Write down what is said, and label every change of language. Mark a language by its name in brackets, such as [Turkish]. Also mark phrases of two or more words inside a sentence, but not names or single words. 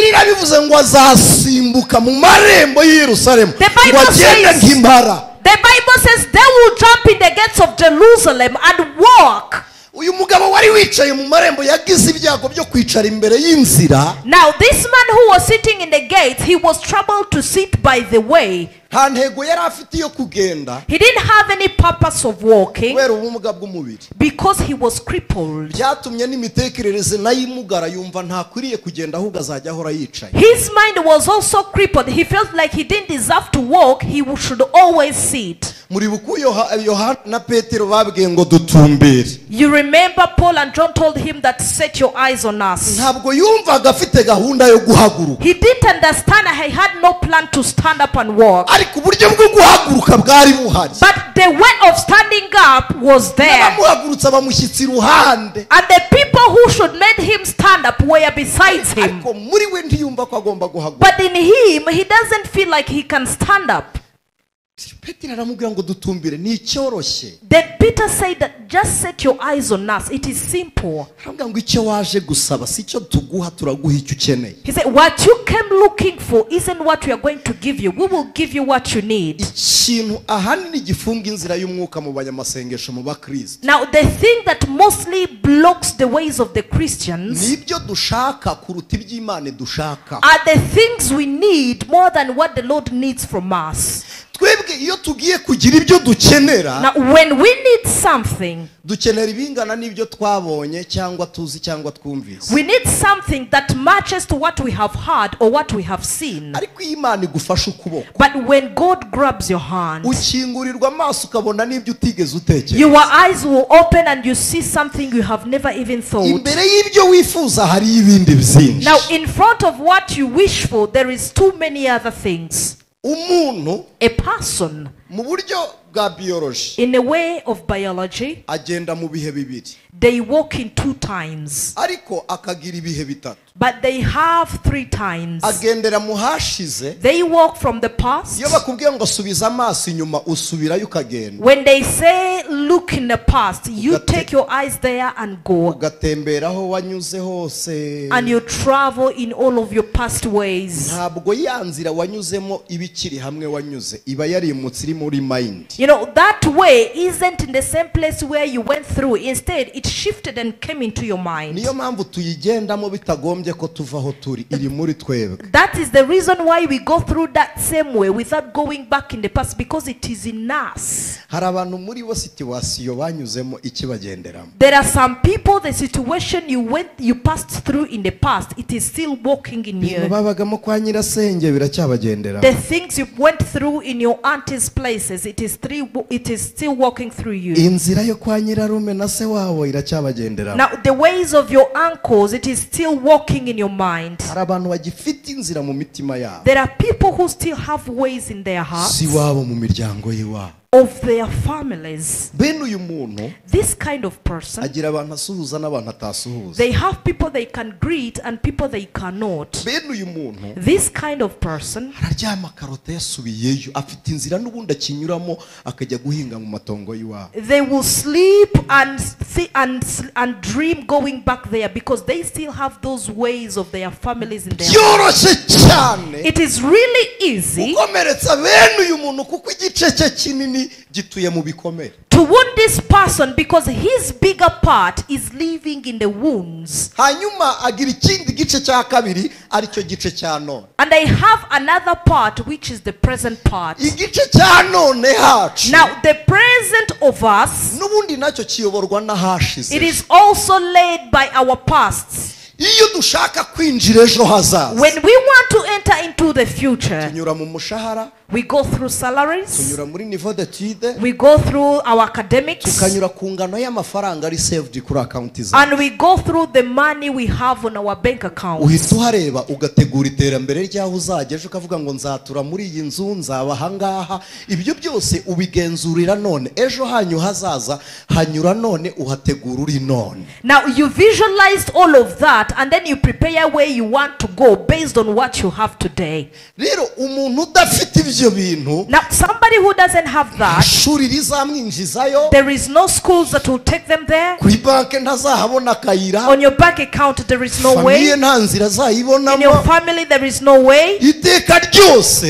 [English] The Bible says they will jump in the gates of Jerusalem and walk. Now this man who was sitting in the gates, he was troubled to sit by the way. [Kinyarwanda] nta ntego yari afite yo kugenda. [English] He didn't have any purpose of walking [Kinyarwanda] kubera ubumuga bw'umubiri. [English] because he was crippled. [Kinyarwanda] byatumye n'imitekerereze nayo imugara yumva ntakwiriye kugenda ahubwo azajya ahora yicaye. [English] His mind was also crippled. He felt like he didn't deserve to walk. He should always sit. [Kinyarwanda] muri buku Yohana na Petero babwiye ngo dutumbere. [English] You remember Paul and John told him that set your eyes on us. [Kinyarwanda] ntabwo yumvaga afite gahunda yo guhaguruka. [English] He didn't understand. He had no plan to stand up and walk. [Kinyarwanda] ariko uburyo bwo guhaguruka bwari buhari. [English] But the way of standing up was there. [Kinyarwanda] n'abamuhagurutsa bamushyitsi iruhande. [English] And the people who should make him stand up were beside him. [Kinyarwanda] ariko muri we ntiyumva ko agomba guhaguruka. [English] But in him, he doesn't feel like he can stand up. [Kinyarwanda] Petero aramubwira ngo dutumbire ni icyoroshye. [English] Then Peter said that just set your eyes on us. It is simple. [Kinyarwanda] aramubwira ngo icyo waje gusaba si cyo tuguha turaguha icyo ukeneye. [English] He said what you came looking for isn't what we are going to give you. We will give you what you need. [Kinyarwanda] ikintu ahanini gifunga inzira y'umwuka mu banyamasengesho mu bakristo. [English] Now the thing that mostly blocks the ways of the Christians [Kinyarwanda] nibyo dushaka kuruta iby'Imana dushaka. [English] are the things we need more than what the Lord needs from us. [Kinyarwanda] twebwe iyo tugiye kugira ibyo dukenera. [English] Now when we need something, [Kinyarwanda] dukenera ibingana n'ibyo twabonye cyangwa tuzi cyangwa twumvise. [English] we need something that matches to what we have heard or what we have seen. [Kinyarwanda] ariko iyo Imana igufasha ukuboko. [English] But when God grabs your hand, [Kinyarwanda] ukingurirwa amaso ukabona n'ibyo utigeze utekereza. [English] your eyes will open and you see something you have never even thought. [Kinyarwanda] imbere y'ibyo wifuza hari ibindi byinshi. [English] Now in front of what you wish for, there is too many other things. [Kinyarwanda] umuntu [English] A person, [Kinyarwanda] mu buryo bwa biology [English] in a way of biology, [Kinyarwanda] agenda mu bihe bibiri. [English] they walk in 2 times. [Kinyarwanda] ariko akagira ibihe bitatu. [English] But they have 3 times. [Kinyarwanda] agendera mu hashize. [English] They walk from the past. [Kinyarwanda] iyo bakubwiye ngo subiza amaso inyuma usubirayo ukagenda. [English] When they say look in the past, you take your eyes there and go. [Kinyarwanda] ugatembera aho wanyuze hose. [English] And you travel in all of your past ways. [Kinyarwanda] ntabwo ya nzira wanyuzemo ibikiri hamwe wanyuze iba yarimutse iri muri mind. [English] You know, that way isn't in the same place where you went through. Instead, it shifted and came into your mind. [Kinyarwanda] niyo mpamvu tuyigendamo bitagombye ko tuva aho turi iri muri twebwe. [English] That is the reason why we go through that same way without going back in the past, because it is in us. [Kinyarwanda] hari abantu muri bo situwasiyo banyuzemo ikibagenderamo. [English] There are some people, the situation you passed through in the past, it is still walking in you. [Kinyarwanda] babagamo kwa nyirasenge biracyabagenderamo. [English] The things you went through in your auntie's places, it is still walking through you. [Kinyarwanda] inzira yo kwa nyirarume na se wabo iracyabagenderamo. [English] Now the ways of your uncles, it is still walking in your mind. [Kinyarwanda] hari abantu bagifite inzira mu mitima yabo. [English] There are people who still have ways in their hearts [Kinyarwanda] si wabo mu miryango y'iwabo. [English] of their families. [Kinyarwanda] bene uyu muntu [English] This kind of person, [Kinyarwanda] agira abantu asuhuza n'abantu atasuhuza. [English] they have people they can greet and people they cannot. [Kinyarwanda] bene uyu muntu [English] This kind of person, [Kinyarwanda] araryama akarota yasubiyeyo afite inzira n'ubundi akinyuramo akajya guhinga mu matongo y'iwabo. [English] they will sleep and dream going back there because they still have those ways of their families in their lives. [Kinyarwanda] byoroshye cyane [English] It is really easy [Kinyarwanda] gukomeretsa bene uyu muntu kuko igice cye kinini gituye mu bikomere. [English] to wound this person because his bigger part is living in the wounds. [Kinyarwanda] hanyuma agira ikindi gice cya kabiri aricyo gice cya none. [English] And I have another part which is the present part. [Kinyarwanda] igice cya none hacu [English] Now the present of us, [Kinyarwanda] n'ubundi nacyo kiyoborwa n'ahashize. [English] it is also led by our pasts. [Kinyarwanda] iyo dushaka kwinjira ejo hazaza [English] When we want to enter into the future, [Kinyarwanda] tunyura mu mushahara, [English] we go through salaries, [Kinyarwanda] tunyura muri [French] niveau d'étude, [English] we go through our academics, [Kinyarwanda] tukanyura ku ngano y'amafaranga ari saved kuri account zacu. [English] and we go through the money we have on our bank accounts. [Kinyarwanda] uhita uhareba ugategura iterambere ryaho uzajya ejo ukavuga ngo nzatura muri iyi nzu nzaba ahangaha. ibyo byose ubigenzurira none, ejo hanyu hazaza hanyura none uhategura uri none. [English] Now you visualized all of that and then you prepare where you want to go based on what you have today. [Kinyarwanda] rero umuntu udafite ibyo bintu, [English] Now somebody who doesn't have that, [Kinyarwanda] ishuri rizamwinjizayo, [English] there is no schools that will take them there. [Kinyarwanda] kuri banki ntazahabona akayira, [English] On your bank account there is no way. [Kinyarwanda] famiye nta nzira [English] In [Kinyarwanda] azayibonamo. [English] your family there is no way. [Kinyarwanda] iteka ryose